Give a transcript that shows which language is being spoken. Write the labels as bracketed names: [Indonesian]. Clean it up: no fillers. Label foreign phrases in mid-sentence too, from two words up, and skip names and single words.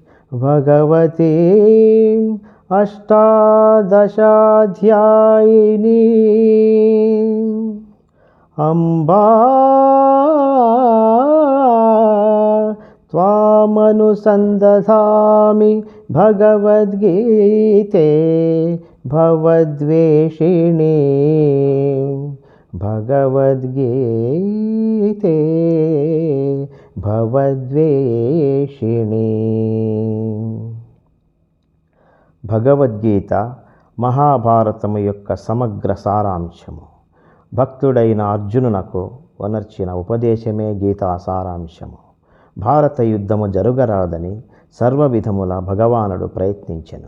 [Sanskrit] भगवतीम् अष्टादशाध्यायिनीम् अम्बा त्वामनुसन्दधामि भगवद्गीते भवद्वेषिणी भगवद्गीते भवद्वेषिणी। [Telugu] భగవద్గీత మహాభారతము యొక్క సమగ్ర సారాంశము. భక్తుడైన అర్జునునకు వనర్చిన ఉపదేశమే గీతా సారాంశము. భారత యుద్ధము జరుగరాదని సర్వవిధముల భగవానుడు ప్రయత్నించెను.